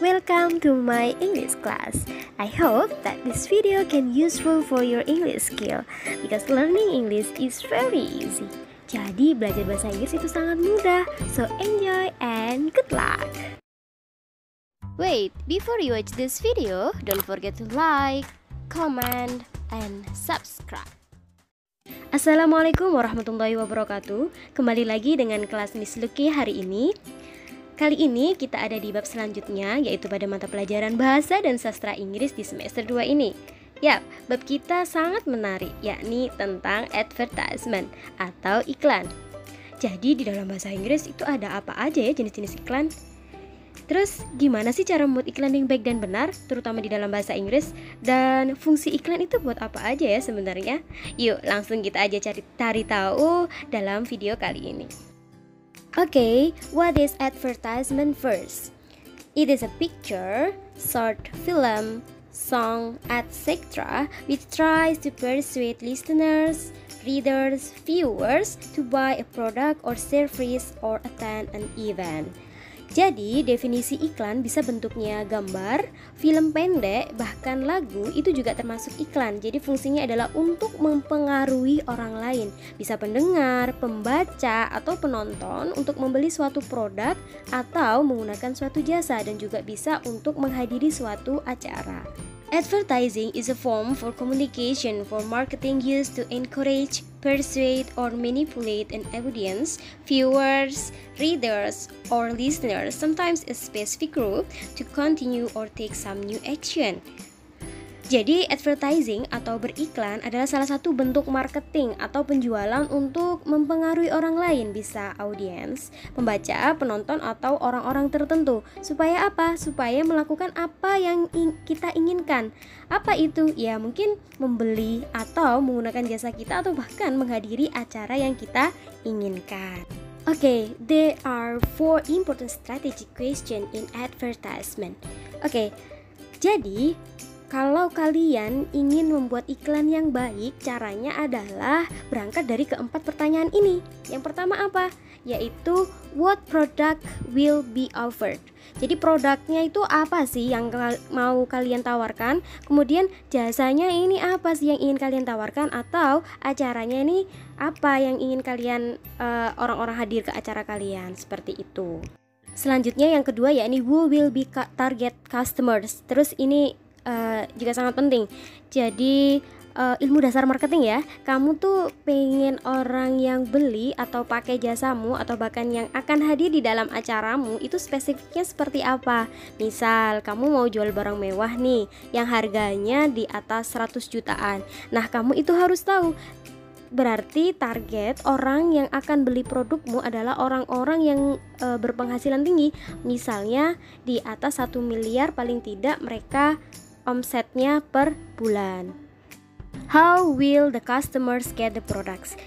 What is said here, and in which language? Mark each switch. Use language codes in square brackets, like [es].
[en] Welcome to my English class. I hope that this video can useful for your English skill because learning English is very easy. [id] Jadi belajar bahasa Inggris itu sangat mudah. [en] So enjoy and good luck. Wait, before you watch this video, don't forget to like, comment, and subscribe. [id] Assalamualaikum warahmatullahi wabarakatuh. Kembali lagi dengan kelas Miss Lucky hari ini. Kali ini kita ada di bab selanjutnya, yaitu pada mata pelajaran Bahasa dan Sastra Inggris di semester 2 ini. Ya, bab kita sangat menarik, yakni tentang advertisement atau iklan. Jadi di dalam bahasa Inggris itu ada apa aja ya jenis-jenis iklan? Terus gimana sih cara membuat iklan yang baik dan benar, terutama di dalam bahasa Inggris? Dan fungsi iklan itu buat apa aja ya sebenarnya? Yuk langsung kita aja cari tahu dalam video kali ini. [en] Okay, what is advertisement first? It is a picture, short film, song, etc. which tries to persuade listeners, readers, viewers to buy a product or service or attend an event. [id] Jadi, definisi iklan bisa bentuknya gambar, film pendek, bahkan lagu itu juga termasuk iklan. Jadi, fungsinya adalah untuk mempengaruhi orang lain. Bisa pendengar, pembaca, atau penonton untuk membeli suatu produk atau menggunakan suatu jasa, dan juga bisa untuk menghadiri suatu acara. [en] Advertising is a form for communication for marketing used to encourage, persuade, or manipulate an audience, viewers, readers, or listeners, sometimes a specific group, to continue or take some new action. [id] Jadi, advertising atau beriklan adalah salah satu bentuk marketing atau penjualan untuk mempengaruhi orang lain, bisa audiens, pembaca, penonton, atau orang-orang tertentu. Supaya apa? Supaya melakukan apa yang kita inginkan. Apa itu? Ya, mungkin membeli atau menggunakan jasa kita atau bahkan menghadiri acara yang kita inginkan. [en] Okay, there are 4 important strategic questions in advertisement. [id] Okay, jadi kalau kalian ingin membuat iklan yang baik, caranya adalah berangkat dari keempat pertanyaan ini. Yang pertama apa? Yaitu [en] what product will be offered. [id] Jadi produknya itu apa sih yang mau kalian tawarkan? Kemudian jasanya ini apa sih yang ingin kalian tawarkan? Atau acaranya ini apa yang ingin kalian orang-orang hadir ke acara kalian? Seperti itu. Selanjutnya yang kedua yakni [en] who will be target customers. [id] Terus ini juga sangat penting. Jadi ilmu dasar marketing ya. Kamu tuh pengen orang yang beli atau pakai jasamu atau bahkan yang akan hadir di dalam acaramu itu spesifiknya seperti apa. Misal kamu mau jual barang mewah nih yang harganya di atas 100 jutaan. Nah, kamu itu harus tahu. Berarti target orang yang akan beli produkmu adalah orang-orang yang berpenghasilan tinggi. Misalnya di atas 1 miliar paling tidak mereka omsetnya per bulan. [en] How will the customers get the products?